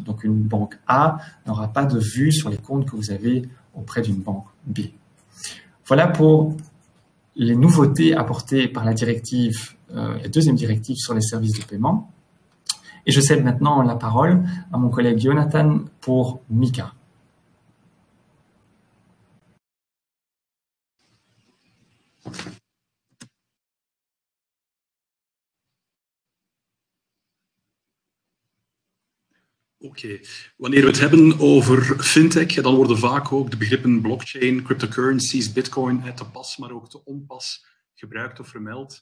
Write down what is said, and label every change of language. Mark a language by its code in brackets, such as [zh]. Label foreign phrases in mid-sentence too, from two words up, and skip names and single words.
[fr] Donc, une banque A n'aura pas de vue sur les comptes que vous avez auprès d'une banque B. Voilà pour les nouveautés apportées par la directive, la deuxième directive sur les services de paiement. Et je cède maintenant la parole à mon collègue Jonathan pour MiCA. [nl] Oké. Wanneer we het hebben over fintech, dan worden vaak ook de begrippen blockchain, cryptocurrencies, bitcoin te pas, maar ook te onpas gebruikt of vermeld.